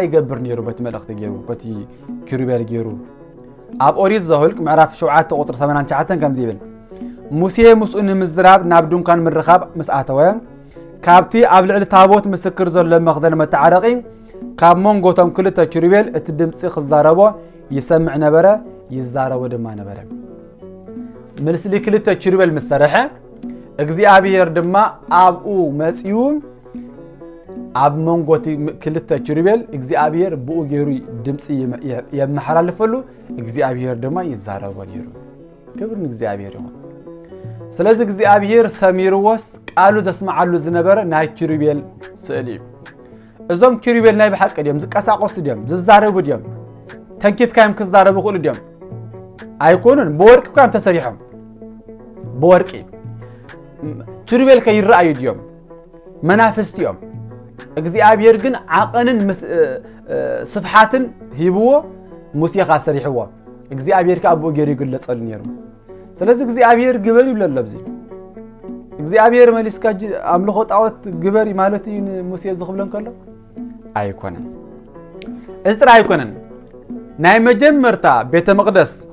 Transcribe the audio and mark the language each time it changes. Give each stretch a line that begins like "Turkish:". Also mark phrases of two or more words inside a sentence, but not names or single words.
Tigrinya: ይገብር ነይሩ በቲ መልእክቲ ገይሩ በቲ ኪሩቤል ገይሩ ኣብ ኦሪት ዘኍልቍ ምዕራፍ 7 ቁጥር 89 ከም ዝብል ሙሴ ምስኡ ንምዝራብ ናብ ድንኳን ምርኻብ ምስ ኣተወ ካብቲ ኣብ ልዕሊ ታቦት ምስክር ዘሎ መኽደን መተዓረቂ ካብ መንጎቶም ክልተ ኪሩቤል እቲ ድምፂ ክዛረቦ ይሰምዕ ነበረ ይዛረቦ ድማ ነበረ ምስሊ ክልተ ኪሩቤል ምስ ሰርሐ እግዚአብሔር ድማ ኣብኡ መጺኡ ኣብ መንጎቲ ክልተ ኪሩቤል እግዚአብሔር ብኡ ገይሩ ድምፂ የመሓላልፈሉ እግዚአብሔር ድማ ይዛረቦ ነይሩ ክብር ንእግዚአብሔር ይሁን ስለዚህ እግዚአብሔር ሰሚርዎስ ቃሉ ዘስማዓሉ ዝነበረ ናይ ኪሩቤል ስእሊ እዞም ኪሩቤል ናይ ብሓቂ ድዮም ዝቀሳቆሱ ድዮም ዝዛረቡ ድዮም ተንኪፍካዮም ክዛረቡ ይኽእሉ ድዮም ኣይኮኑን ብወርቂ እኳም ተሰሪሖም ብወርቂ ኪሩቤል ከይረአዩ ድዮም መናፍስቲ እዮም እግዚአብሔር ግን ዓቐንን ስፍሓትን ሂብዎ ሙሴኻ ሰሪሕዎ እግዚአብሔር ከ ኣብኡ ገይሩ ይግለጸሉ ነይሩ ስለዚህ እግዚአብሔር ግበር ይብለሎ ኣብዚ እግዚአብሔር መሊስካ ኣምልኾ ጣዖት ግበር ማለት እዩ ሙሴ ዝኽብለን ከሎ ኣይኮነን እዚ ጥራይ ኣይኮነን ናይ መጀመርታ ቤተ መቅደስ